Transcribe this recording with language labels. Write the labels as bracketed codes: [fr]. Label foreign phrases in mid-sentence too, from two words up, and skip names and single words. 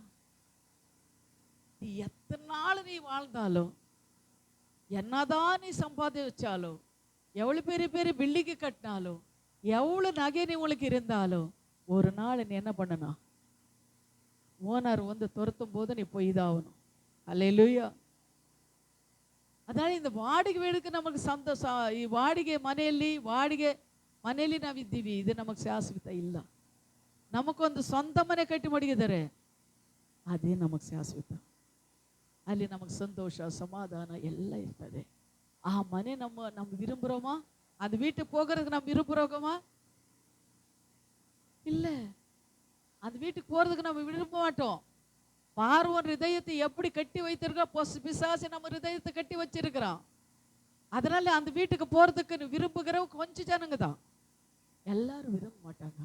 [ta] நீ எத்தனை நாள் நீ வாழ்ந்தாலும், என்னதான் நீ சம்பாதிச்சாலும், எவ்வளவு பெரிய பில்டிங்கு கட்டினாலும், எவ்வளவு நகை நீ உங்களுக்கு இருந்தாலும், ஒரு நாள் நீ என்ன பண்ணணும்? ஓனர் வந்து துரத்தும் போது நீ போய் இதாகணும். அல்லேலூயா. அதனால இந்த வாடகை வீடுக்கு நமக்கு [kn] ಸಂತೋಷ, ಈ ವಾಡಿಗೆ ಮನೆಯಲ್ಲಿ ನಾವಿದ್ದೀವಿ, ಇದು ನಮಗೆ ಶಾಶ್ವತ ಇಲ್ಲ. ನಮಗೊಂದು ಸ್ವಂತ ಮನೆ ಕಟ್ಟಿ ಮಡಗಿದ್ದಾರೆ, ಅದೇ ನಮಗೆ ಶಾಶ್ವತ. ಅಲ್ಲಿ ನಮಗೆ ಸಂತೋಷ ಸಮಾಧಾನ ಎಲ್ಲ ಇರ್ತದೆ. ಆ ಮನೆ [ta] நம்ம விரும்புகிறோமா? அந்த வீட்டுக்கு போகிறதுக்கு நம்ம விரும்புகிறோமா? இல்லை, அந்த வீட்டுக்கு போகிறதுக்கு நம்ம விரும்ப மாட்டோம். பார்வன் ஹிருதயத்தை எப்படி கட்டி வைத்திருக்கோம்? பிசாசு நம்ம ஹிருதயத்தை கட்டி வச்சிருக்கிறான். அதனால அந்த வீட்டுக்கு போறதுக்கு விரும்புகிற கொஞ்சம் ஜனங்க தான், எல்லாரும் விரும்ப மாட்டாங்க.